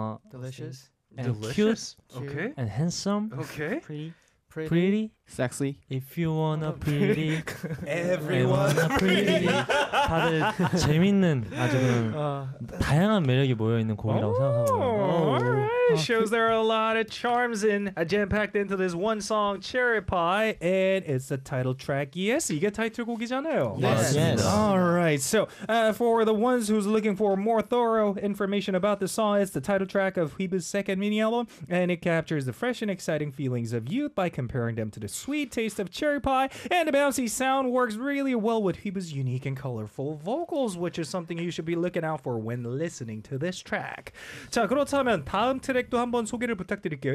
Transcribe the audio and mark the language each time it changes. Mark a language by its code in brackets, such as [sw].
[en] Delicious. And cute. Okay. And handsome. Okay. Pretty. Sexy. If you wanna pretty, everyone pretty. [ko] 다들 재밌는 아주 다양한 매력이 모여 있는 곡이라고 생각합니다. [en] Alright, shows there are a lot of charms in a jam packed into this one song, Cherry Pie, and it's the title track. [ko] Yes, 이게 타이틀곡이잖아요. [en] Yes. Yes. Alright, so for the ones who's looking for more thorough information about the song, it's the title track of Hwibu's second mini album, and it captures the fresh and exciting feelings of youth by comparing them to the sweet taste of cherry pie, and the bouncy sound works really well with Hwibu's unique and colorful vocals, which is something you should be looking out for when listening to this track. [ko] 자, 그렇다면 다음 트랙도 한번 소개를 부탁드릴게요.